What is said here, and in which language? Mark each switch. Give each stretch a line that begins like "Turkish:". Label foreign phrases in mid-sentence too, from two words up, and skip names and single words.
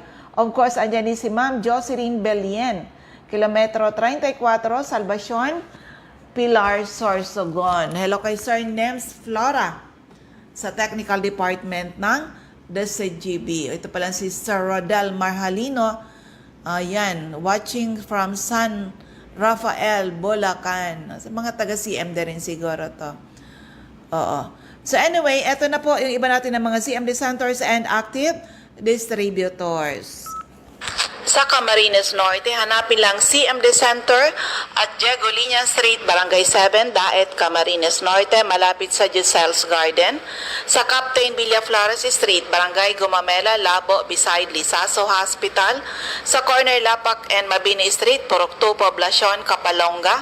Filipino: Of course, andyan din si Ma'am Jocelyn Belien, Kilometro 34, Salvacion, Pilar, Sorsogon. Hello kay Sir Nems Flora sa Technical Department ng DCGB. Ito pala si Sir Rodel Marhalino. Ayan,
English: watching from San Rafael, Bulacan.
Filipino: Sa mga taga-CMD rin siguro to. Oo. So anyway, eto na po yung iba natin ng mga
English: CMD centers and active distributors.
Filipino: Sa Camarines Norte, hanapin lang CMD Center at Diego Liña Street, Barangay 7, Daet, Camarines Norte, malapit sa Giselle's Garden. Sa Captain Villaflores Street, Barangay Gumamela, Labo, beside Lisaso Hospital. Sa corner Lapak and Mabini Street, Purok 2, Poblacion, Kapalonga.